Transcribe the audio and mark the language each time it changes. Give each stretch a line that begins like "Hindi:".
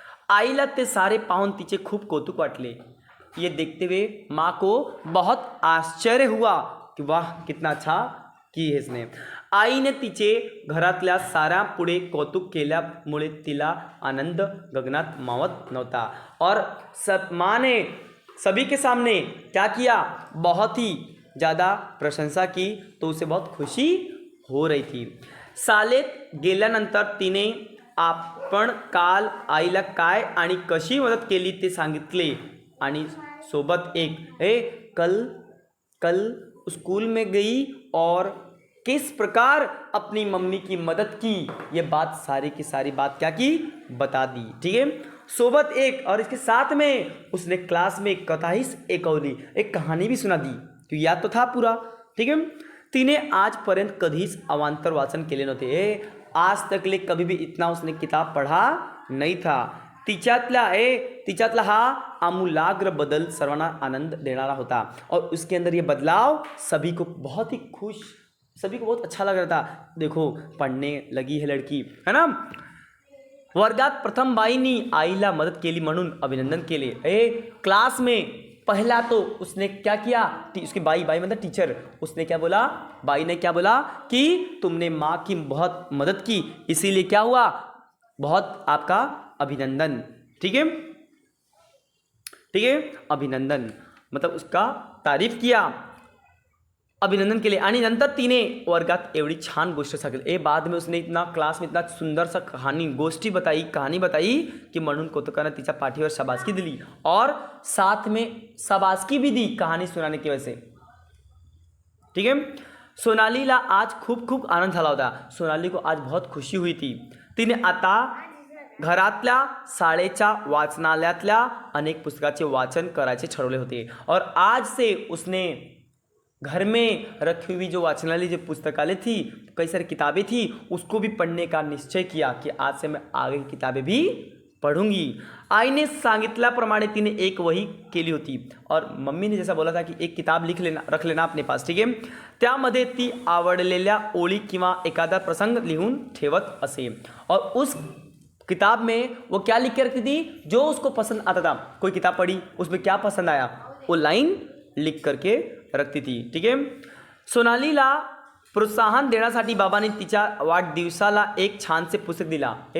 Marathi: आईला ते सारे पाहून तिचे खूप कौतुक वाटले.
Hindi: ये देखते हुए माँ को बहुत आश्चर्य हुआ की वाह कितना अच्छा की है इसने.
Marathi: आईने तिचे घरातल्या साऱ्या पुढे कौतुक केल्यामुळे तिला आनंद गगनात मावत नव्हता.
Hindi: और सब माँ ने सभी के सामने क्या किया, बहुत ही ज़्यादा प्रशंसा की, तो उसे बहुत खुशी हो रही थी.
Marathi: शाळेत गेल्यानंतर तिने आपण काल आईला काय आणि कशी मदत केली ते सांगितले आणि सोबत एक
Hindi: कल स्कूल में गई और किस प्रकार अपनी मम्मी की मदद की, ये बात सारी की सारी बात क्या की, बता दी. ठीक है, सोबत एक और इसके साथ में उसने क्लास में एक कथा ही एक कहानी भी सुना दी. तो याद तो था पूरा.
Marathi: ठीक है, तिने आजपर्यंत कधीच अवांतर वाचन केले नव्हते.
Hindi: आज तकले कभी भी इतना उसने किताब पढ़ा नहीं था.
Marathi: तिच्यातला हा आमूलाग्र बदल सर्वांना आनंद देणारा होता
Hindi: और उसके अंदर ये बदलाव सभी को बहुत ही खुश, सभी को बहुत अच्छा लग रहा था. देखो पढ़ने लगी है लड़की, है ना.
Marathi: वर्गात प्रथम बाईंनी आईला मदत केली म्हणून अभिनंदन केले.
Hindi: क्लास में पहला तो उसने क्या किया, उसकी बाई मतलब टीचर, उसने क्या बोला, बाई ने क्या बोला कि तुमने माँ की बहुत मदद की, इसीलिए क्या हुआ, बहुत आपका अभिनंदन. ठीक है, ठीक है, अभिनंदन मतलब उसका तारीफ किया,
Marathi: अभिनंदन केले. आणि नंतर तिने वर्गात एवढी छान गोष्ट सांगितली.
Hindi: बाद में उसने इतना क्लास में इतना सुंदर सा कहानी बताई कि
Marathi: म्हणून कौतुकाने तिच्या पाठीवर शाबासकी दिली
Hindi: और साथ में शाबासकी भी दी कहानी सुनाने की वजह से.
Marathi: ठीक है, सोनालीला आज खूप खूप आनंद झाला होता.
Hindi: सोनाली को आज बहुत खुशी हुई थी.
Marathi: तिने आता घरातल्या शाळेच्या वाचनालयातल्या अनेक पुस्तकाचे वाचन करायचे ठरवले होते
Hindi: और आज से उसने घर में रखी हुई जो वाचनालय जो पुस्तकालय थी, कई सारी किताबें थी, उसको भी पढ़ने का निश्चय किया कि आज से मैं आगे की किताबें भी पढ़ूंगी.
Marathi: आईने सांगितल्याप्रमाणे तिने एक वही केली होती
Hindi: और मम्मी ने जैसा बोला था कि एक किताब रख लेना अपने पास. ठीक है,
Marathi: त्यामध्ये ती आवडलेल्या ओळी किंवा एखादा प्रसंग लिहून ठेवत असे
Hindi: और उस किताब में वो क्या लिख के रखती थी, जो उसको पसंद आता था. कोई किताब पढ़ी, उसमें क्या पसंद आया वो लाइन लिख करके रखती थी.
Marathi: ठीक है, सोनालीला प्रोत्साहन देण्यासाठी बाबाने तिच्या वाढदिवसाला एक छानसे पुस्तक दिला.